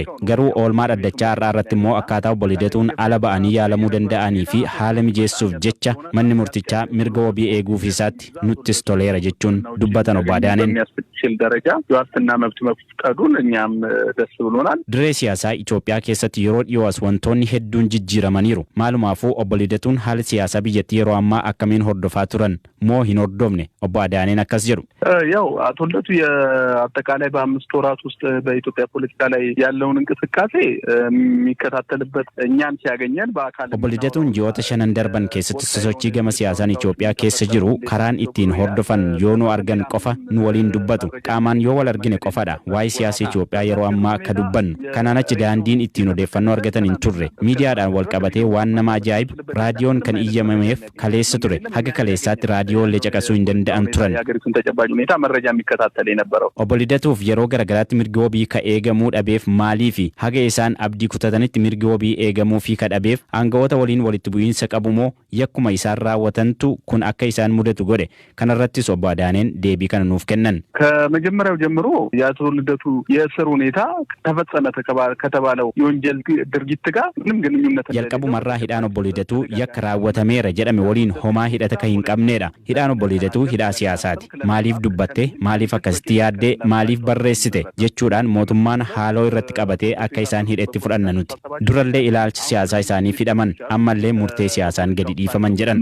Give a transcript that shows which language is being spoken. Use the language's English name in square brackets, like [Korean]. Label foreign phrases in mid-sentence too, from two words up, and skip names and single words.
[Oromo] Garuu oolmaa dhaddachaa har'aa irratti immoo akkaataa obbo Lidaatuun ala ba'anii yaalamuu danda'anii fi haala mijeessuuf jecha manni murtichaa mirga wabii eeguuf isaatti nuttis toleera jechuun dubbatan obbo Adaaneen. Diree siyaasaa Itoophiyaa keessatti yeroo dhiyoos wantoonni hedduun jijjiiramaniiru. Maalumaafuu obbo Lidaatuun haala siyaasaa biyyattii yeroo ammaa akkamiin hordofaa turan moo hin hordofne obbo Adaaneen akkas jedhu. [Amharic] ያው አቶ ልደቱ የአጠቃላይ በ5 ወራት ውስጥ በኢትዮጵያ ፖለቲካ ላይ ያለውን እንቅስቃሴ የሚከታተልበት እኛን ሲያገኘን በአካል [Oromo] obbo Lidaatuun ji'oota 5 darban keessatti sosochii gama siyaasaan Itoophiyaa keessa jiru karaan ittiin hordofan yoo nu argan qofa nu waliin dubbatu. Qaamaan yoo wal argine qofadha waa'ee siyaasa Itoophiyaa yeroo ammaa akka dubbannu. Kanaan achi daandiin ittiin odeeffannoo argatan hin turre. Miidiyaadhaan wal qabatee waan nama ajaa'ibu raadiyoon kan iyyamameef kaleessa ture. Haga kaleessaatti raadiyoolee caqasuu hin danda'an turan. Obbo Lidaatuuf yeroo garagaraatti mirgi wabii ka eegamuu dhabeef maalii fi haga isaan abdii kutatanitti mirgi wabii eegamuu fi ka dhabeef aangawoota waliin walitti bu'iinsa qabu moo yakkuma isaan raawwatantu kun akka isaan mudatu godhe. Kanarrattis obbo Adaaneen deebii kana nuuf kennan. [Amharic] ከመጀመሪያው ጀምሮ የአቶ ልደቱ የእስር ሁኔታ ተፈጸመ ከተባለው የወንጀል ድርጊት ጋር ምንም ግንኙነት [Oromo] jalqabuma jalqabumarraa hidhaan obbo Lidatuu yakka raawwatameera jedhame waliin homaa hidhata kan hin qabneedha. Hidhaan obbo Lidatuu hidhaa siyaasaati. Maaliif dubbatte, maaliif akkasitti yaaddee, maaliif barreessite jechuudhaan mootummaan haaloo irratti qabatee akka isaan hidhetti fudhanna nuti. Durallee ilaalcha siyaasaa isaaniif hidhaman, ammallee murtee siyaasaan gadi dhiifaman jedhan.